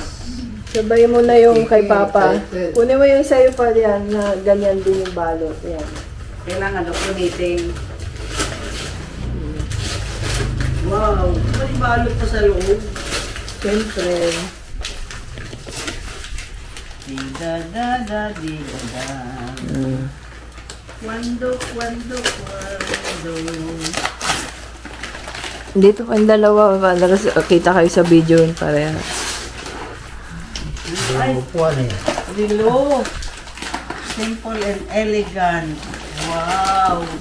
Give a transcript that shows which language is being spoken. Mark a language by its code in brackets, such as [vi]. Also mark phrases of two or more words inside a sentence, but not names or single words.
[tl] Sabay mo na yung kay Papa. Kunin mo yung sa'yo pa yan na ganyan din yung balot. Yan. Kailangan documenting. Wow! May balot pa sa loob. Siyempre. Di-da-da-da, di-da-da. Kwando. Dito kayong dalawa. Kita kayo sa video yun pareha. Ay, Upuan eh. Lilo. [en] Simple and elegant. [tl] Wow!